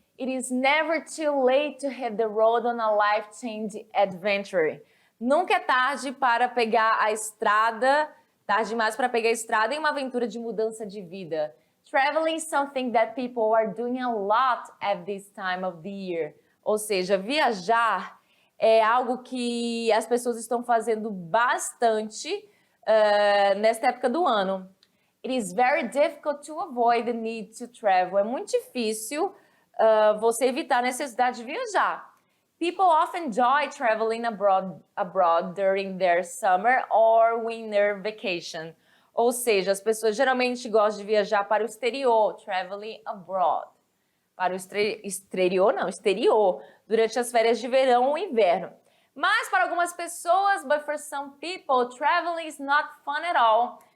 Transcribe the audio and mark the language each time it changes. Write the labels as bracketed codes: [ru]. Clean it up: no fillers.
[en] It is never too late to hit the road on a life-changing adventure. [pt] Nunca é tarde para pegar a estrada, tarde demais para pegar a estrada em uma aventura de mudança de vida. [en] Traveling is something that people are doing a lot at this time of the year. [pt] Ou seja, viajar é algo que as pessoas estão fazendo bastante nesta época do ano. [en] It is very difficult to avoid the need to travel. [pt] É muito difícil você evitar a necessidade de viajar. [en] People often enjoy traveling abroad during their summer or winter vacation. [pt] Ou seja, as pessoas geralmente gostam de viajar para o exterior, [en] traveling abroad. [pt] Para o exterior, durante as férias de verão ou inverno. Mas para algumas pessoas, [en] but for some people, traveling is not fun at all.